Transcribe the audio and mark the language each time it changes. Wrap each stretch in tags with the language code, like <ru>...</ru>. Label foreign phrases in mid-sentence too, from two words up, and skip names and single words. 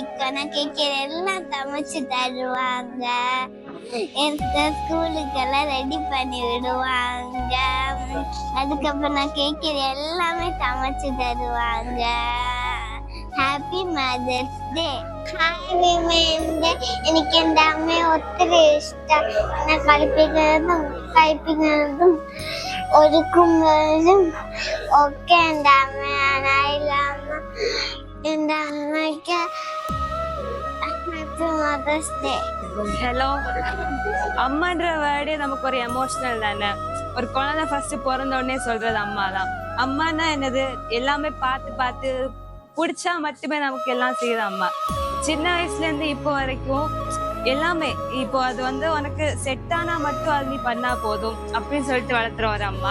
<ta>நான் கேட்கிற எல்லாம் சமைச்சு தருவாங்க. ஸ்கூலுக்கெல்லாம் ரெடி பண்ணி விடுவாங்க. அதுக்கப்புறம் நான் கேட்கிற எல்லாமே சமைச்சு தருவாங்க.</ta> <en>Happy Mother's Day.</en> <ml>ഹായ് വിമേന്റെ എനിക്ക് എൻ്റെ അമ്മയെ ഒത്തിരി ഇഷ്ടം. എന്നെ കളിപ്പിക്കുന്നതും കഴിപ്പിക്കുന്നതും ഒരുക്കുന്നതും ഒക്കെ എൻ്റെ അമ്മയാണ്. അതിലമ്മ എൻ്റെ അമ്മയ്ക്ക്</ml> <en>Happy Mother's Day.</en> <ta>ஹலோ. அம்மான்ற வேர்டே நமக்கு ஒரு எமோஷனல் தானே. ஒரு குழந்தை ஃபர்ஸ்ட் பிறந்த உடனே சொல்றது அம்மா தான். அம்மானா என்னது, எல்லாமே பார்த்து பார்த்து பிடிச்சா மட்டுமே நமக்கு எல்லாம் செய்யுது அம்மா. சின்ன வயசுல இருந்து இப்போ வரைக்கும் எல்லாமே, இப்போ அது உனக்கு செட் ஆனா மட்டும் அது நீ பண்ணா போதும் அப்படின்னு சொல்லிட்டு வளர்த்துற ஒரு அம்மா.</ta>